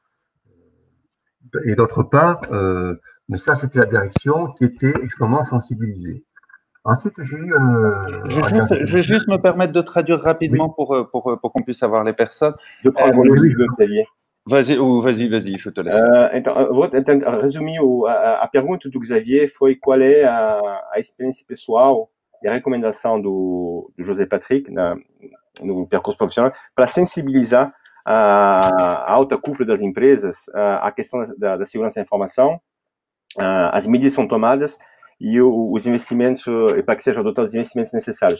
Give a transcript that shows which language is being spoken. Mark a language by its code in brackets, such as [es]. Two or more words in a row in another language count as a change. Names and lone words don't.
[fr] Et d'autre part, mais ça, c'était la direction qui était extrêmement sensibilisée. Ensuite, j'ai eu je vais juste me permettre de traduire rapidement pour qu'on puisse avoir les personnes. Je prends le livro, Xavier. Vas-y, je te laisse. [pt] Então, vou tentar resumir a pergunta do Xavier foi qual é a experiência pessoal e a recomendação do José Patrick no percurso profissional para sensibilizar a alta cúpula das empresas à questão da segurança da informação, as medidas são tomadas e os investimentos, para que sejam adotados os investimentos necessários.